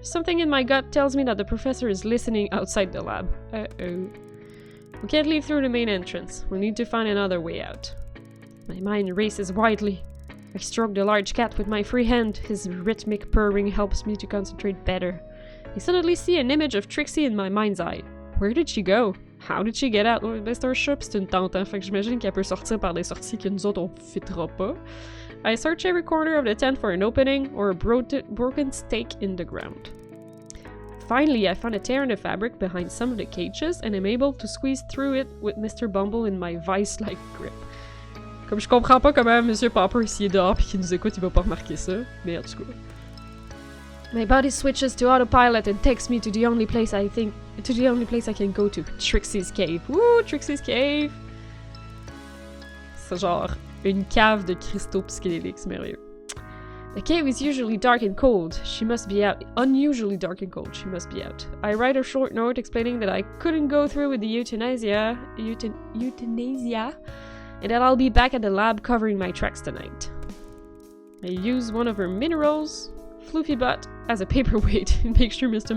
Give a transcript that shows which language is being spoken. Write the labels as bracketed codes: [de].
[en] Something in my gut tells me that the professor is listening outside the lab. Uh-oh. We can't leave through the main entrance. We need to find another way out. My mind races wildly. I stroke the large cat with my free hand. His rhythmic purring helps me to concentrate better. I suddenly see an image of Trixie in my mind's eye. Where did she go? How did she get out? [fr] Oh, ben c'est un chat pis c'est une tente, hein? Fait que j'imagine qu'elle peut sortir par des sorties que nous autres on fitera pas. [en] I search every corner of the tent for an opening or a broken stake in the ground. Finally, I found a tear in the fabric behind some of the cages and am able to squeeze through it with Mr. Bumble in my vice-like grip. [fr] Comme je comprends pas comment Monsieur Popper, s'il est dehors pis qu'il nous écoute, il va pas remarquer ça, mais en tout cas. [en] My body switches to autopilot and takes me to the only place I can go to. Trixie's cave. Woo, Trixie's cave! [fr] C'est genre une cave de cristaux psychédéliques, c'est merveilleux. [en] The cave is usually dark and cold. She must be out. Unusually dark and cold. She must be out. I write a short note explaining that I couldn't go through with the euthanasia, and that I'll be back at the lab covering my tracks tonight. I use one of her minerals, Floofy Butt, as a paperweight and make sure Mr.